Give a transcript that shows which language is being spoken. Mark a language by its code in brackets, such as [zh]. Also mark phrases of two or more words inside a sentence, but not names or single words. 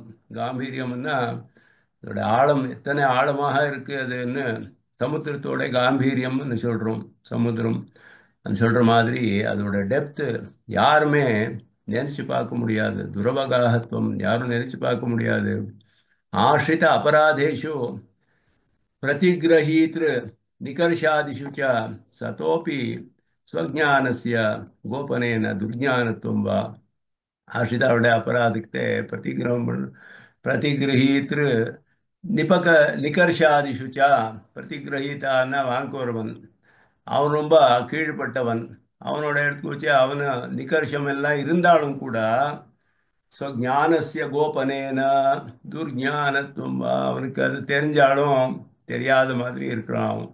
[ta] காம்பீரியம்னா அதோட ஆழம் எத்தனை ஆழமாக இருக்கு அதுன்னு, சமுத்திரத்தோட காம்பீரியம்னு சொல்றோம். சமுத்திரம் சொல்ற மாதிரி அதோட டெப்த்து யாருமே நினைச்சு பார்க்க முடியாது. துரவகாகத்துவம் யாரும் நினைச்சு பார்க்க முடியாது. [sa] आश्रित अपराधेषु प्रतिगृहीतृ निकर्षादिषु च सतोपि स्वज्ञानस्य गोपनेन दुर्ज्ञानत्वं वा [ta] ஆஷிதாவுடைய அபராதத்தை [sa] प्रतिगृहीतृ निपक निकर्षादिषु च. [ta] பிரதிகிரகீதான்னா வாங்கோரவன், அவன் ரொம்ப கீழ்ப்பட்டவன். அவனோட இடத்துக்கு வச்சு அவனு நிகர்ஷம் எல்லாம் இருந்தாலும் கூட [sa] स्वज्ञानस्य गोपनेन दुर्ज्ञानत्वम्, [ta] அவனுக்கு அது தெரிஞ்சாலும் தெரியாத மாதிரி இருக்கிறான் அவன்.